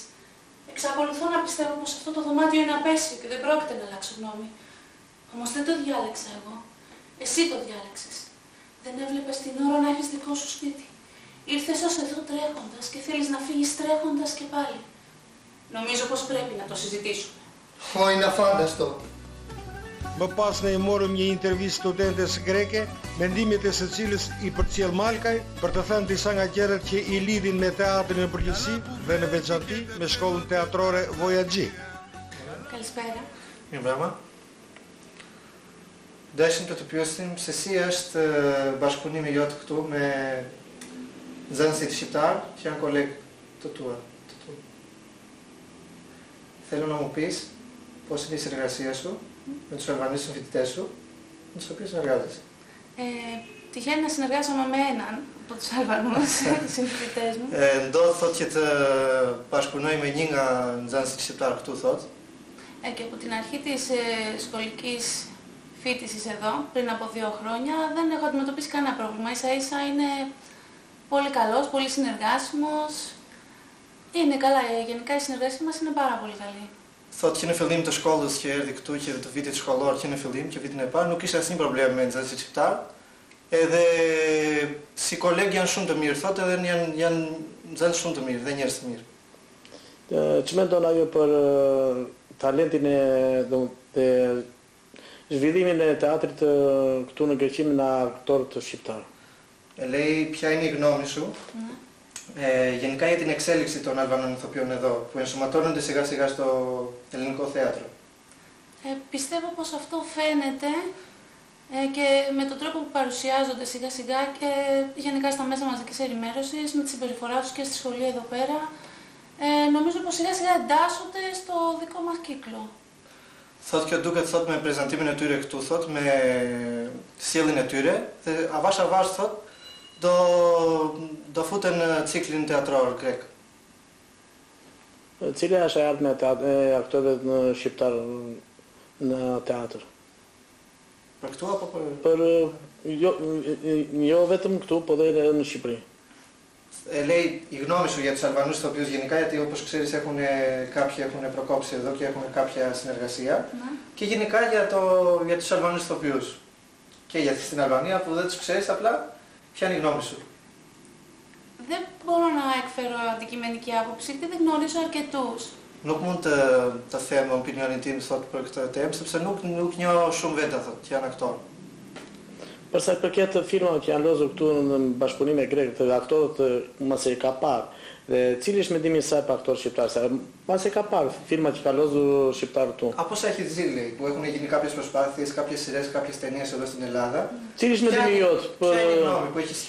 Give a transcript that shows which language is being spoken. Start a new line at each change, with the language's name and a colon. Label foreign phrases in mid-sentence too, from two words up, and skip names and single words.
Greek: Εξακολουθώ να πιστεύω πως αυτό το δωμάτιο είναι απέσιο και δεν πρόκειται να αλλάξω γνώμη. Όμως δεν το διάλεξα εγώ. Εσύ το διάλεξες. Δεν έβλεπες την ώρα να έχεις δικό σου σπίτι. Ήρθες ως εδώ τρέχοντας και θέλεις να φύγεις τρέχοντας και πάλι. Νομίζω πως πρέπει να το συζητήσουμε. Είναι αφάνταστο.
Albanian: Më pas ne i morëm një intervistë studentes greke, mendimet e secilës i përcjell Malkaj për të thënë disa nga gjërat që i lidhin me teatrin në përgjithësi dhe në veçanti me shkollën teatrore Voyaxhi.
Greek: Καλησπέρα.
Albanian: Mirë brama. Dashim të pyesim se si është bashkëpunimi jot këtu me nxënësit shqiptar që janë kolegë të tua.
Greek: Θέλω να μου πεις πώς είναι η συνεργασία σου με τους Αλβανούς συμφοιτητές σου, με τους οποίους συνεργάζεσαι. Τυχαίνει να συνεργάζομαι με έναν από τους Αλβανούς συμφοιτητές μου.
Albanian: Ndodh thot që të bashkëpunoj me një nga nxënësit shqiptar këtu thot.
Greek: Και από την αρχή της σχολικής φοιτησης εδώ, πριν από 2 χρόνια, δεν έχω αντιμετωπίσει κανένα πρόβλημα. Ίσα ίσα είναι πολύ καλός, πολύ συνεργάσιμος. Είναι καλά, γενικά η συνεργασία μας είναι πάρα πολύ καλή.
Albanian: Thot që në fillim të shkollës që erdhi këtu, që të vitit shkollor që në fillim, që vitin e parë, nuk ishte asnjë problem me nxënësit shqiptar. Edhe si kolegë janë shumë të mirë, thotë edhe janë nxënës shumë të mirë dhe njerëz të mirë. Që mendon ajo për talentin dhe zhvillimin e teatrit këtu në Greqi në aktorët shqiptar?
Greek: Λέει ποια είναι η γνώμη σου γενικά για την εξέλιξη των Αλβανών ηθοποιών εδώ, που ενσωματώνονται σιγά σιγά στο ελληνικό θέατρο? Πιστεύω πως αυτό φαίνεται και με τον τρόπο που παρουσιάζονται σιγά σιγά και γενικά στα μέσα μαζικής ενημέρωσης, με τη συμπεριφορά τους και στη σχολή εδώ πέρα, νομίζω πως σιγά σιγά εντάσσονται στο δικό μας κύκλο.
Albanian: Thot kjo duket thot me prezantimin e tyre këtu thot, me sjelljen e tyre, dhe avash avash thot do futen në ciklin teatror grek. Cila është e ardhmja e aktorëve në shqiptar në teatr? Për këtu apo për jo vetëm këtu, po edhe në Shqipëri.
Greek: Λέει η γνώμη σου για τους Αλβανούς ηθοποιούς γενικά, γιατί όπως ξέρεις κάποιοι έχουν προκόψει εδώ και έχουν κάποια συνεργασία. Και γενικά για τους Αλβανούς ηθοποιούς. Και για στην Αλβανία που δεν τους ξέρεις, απλά ποια είναι η γνώμη σου? Δεν μπορώ να εκφέρω αντικειμενική άποψη, γιατί δεν γνωρίζω αρκετούς.
Albanian: Nuk mund të them opinionin tim thot për këtë temë, sepse nuk njoh shumë veta thot që janë aktorë. Për sa i përket filmave që janë lozur këtu në bashkëpunim me grekët, të aktorët mase ka parë, dhe cili është mendimi i saj për aktorë shqiptarë? Se mase ka parë filma që ka lozur shqiptarë këtu.
Greek: Από όσα έχει δει, λέει, που έχουν γίνει κάποιες προσπάθειες, κάποιες σειρές, κάποιες ταινίες εδώ στην Ελλάδα.
Albanian: Cili është mendimi jot?
Greek: Ποια είναι η γνώμη που έχει